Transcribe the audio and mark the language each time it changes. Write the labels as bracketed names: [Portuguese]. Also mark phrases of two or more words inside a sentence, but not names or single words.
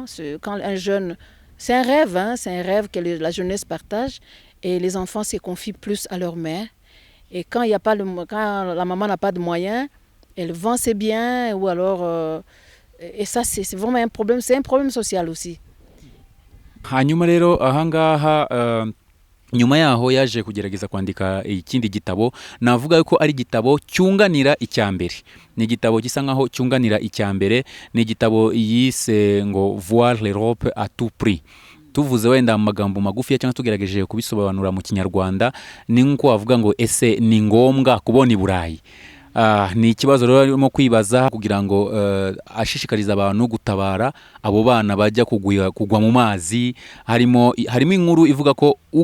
[French] Quand un jeune, c'est un rêve, hein, c'est un rêve que la jeunesse partage et les enfants se confient plus à leur mère. Et quand il y a pas quand la maman n'a pas de moyens, elle vend ses biens ou alors et ça c'est vraiment un problème. C'est un problème social aussi. [Kinyarwanda] hanyuma rero ahangaha nyuma yaho yaje kugerageza kwandika ikindi gitabo navuga yuko ari igitabo cyunganira icyambere ni igitabo gisa nkaho cyunganira icyambere ni igitabo yise ngo [French] voir l'Europe à tout prix [Kinyarwanda] tuvuze wenda amagambo magufi cyangwa tugerageje kubisobanura mu kinyarwanda ni nko wavuga ngo ese ni ngombwa kubona i Burayi. Ni ikibazo rero arimo kwibaza kugira ngo ashishikariza abantu gutabara abo bana bajya kugwa mu mazi harimo inkuru ivuga ko